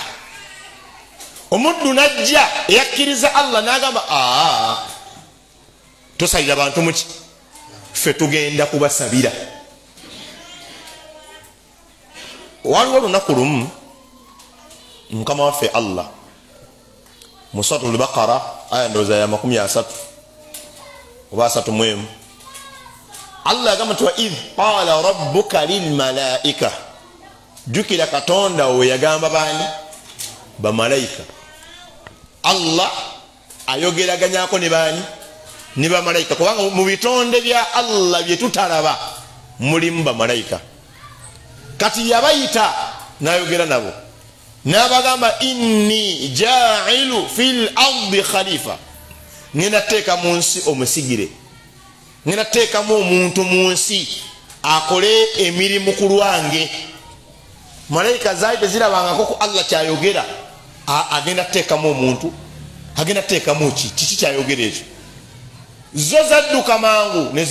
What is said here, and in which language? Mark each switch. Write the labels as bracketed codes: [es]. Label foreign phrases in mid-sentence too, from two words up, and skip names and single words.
[lg] Omuddu najja eyakkiriza Allah n'agamba tosabira bantu muki ffe tugenda kubasabira. Waliwo olunaku lumu mukama waffe Allah mu Suratul Baqara aya ndowooza ya 30 oba 31 Allah agamba nti [ar] وإذ قال ربك للملائكة [lg] jukira katonda we yagamba bani bamalayika. Allah ayogeraganyako ne bani ne bamalayika kubanga mu bitonde bya Allah bye tutalaba mulimu bamalayika. Kati yabayita nayogera nabo n'abagamba [ar] إني جاعل في الأرض خليفة [lg] ngenda teeka mu nsi omusigire ngenda teekamu omuntu mu nsi akole emirimu ku lwange. Malayika zaali tezirabangako ku Allah kyayogera agenda teekamu omuntu agenda teekamu kiki kyayogera ekyo zo zadduka mangu ne